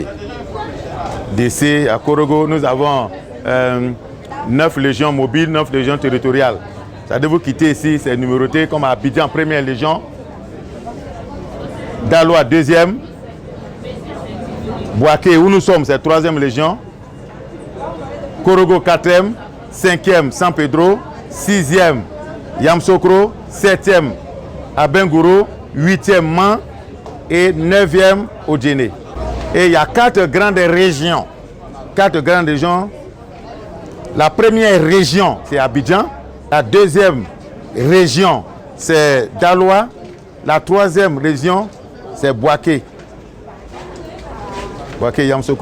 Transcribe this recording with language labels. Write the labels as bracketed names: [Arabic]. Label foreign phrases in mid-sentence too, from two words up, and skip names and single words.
[French] D'ici à Korogo, nous avons 9 légions mobiles, 9 légions territoriales. C'est-à-dire vous quittez ici, c'est numéroté comme à Abidjan, première légion. Daloa, deuxième. Bouaké, où nous sommes, c'est 3e légion. Korogo, 4e. 5e, San Pedro. 6e, Yamsokro. 7e, Abengouro. 8e, Man. Et 9e, Odjene. Et il y a 4 grandes régions. 4 grandes régions. La première région, c'est Abidjan. La deuxième région, c'est Daloa. La 3e région, c'est Bouaké. Bouaké, Yamsokro.